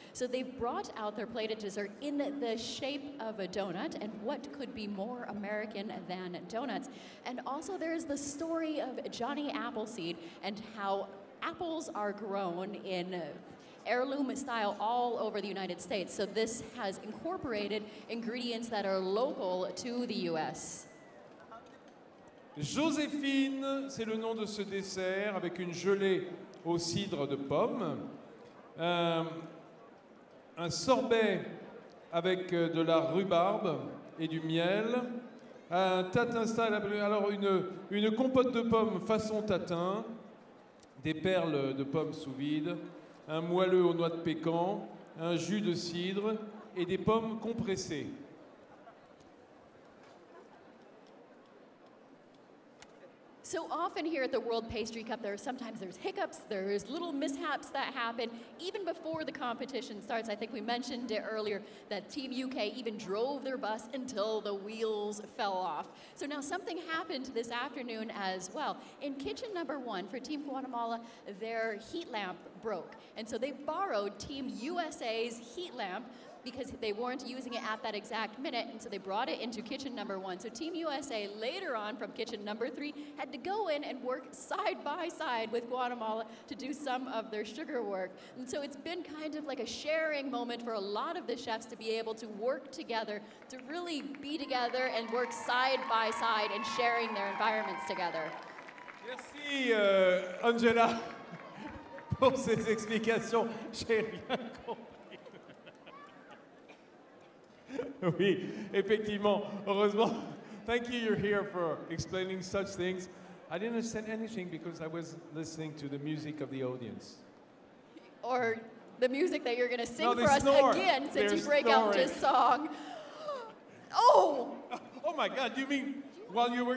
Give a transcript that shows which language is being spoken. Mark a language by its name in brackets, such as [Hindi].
[English] So they've brought out their plated dessert in the shape of a donut, and what could be more American than donuts? And also there's the story of Johnny Appleseed and how apples are grown in heirloom style all over the United States. So this has incorporated ingredients that are local to the US. [French] Joséphine, c'est le nom de ce dessert avec une gelée au cidre de pomme, un sorbet avec de la rhubarbe et du miel, un tatin style, alors une compote de pommes façon tatin, des perles de pommes sous vide, un moelleux aux noix de pécan, un jus de cidre et des pommes compressées. [English] So often here at the World Pastry Cup, sometimes there's hiccups, there's little mishaps that happen even before the competition starts. I think we mentioned it earlier that Team UK even drove their bus until the wheels fell off. So now something happened this afternoon as well. In kitchen number 1 for Team Guatemala, their heat lamp broke. And so they borrowed Team USA's heat lamp because they weren't using it at that exact minute, and so they brought it into kitchen number 1. So Team USA later on from kitchen number 3 had to go in and work side by side with Guatemala to do some of their sugar work. And so it's been kind of like a sharing moment for a lot of the chefs to be able to work together, to really be together and work side by side and sharing their environments together. [French] Merci Angela pour ces explications. J'ai rien compris. Oui, effectivement, heureusement. [English] Thank you, you're here for explaining such things. I didn't understand anything because I was listening to the music of the audience. Or the music that you're going to sing No, for us again since you break out this song. Oh! Oh my God, you mean while you were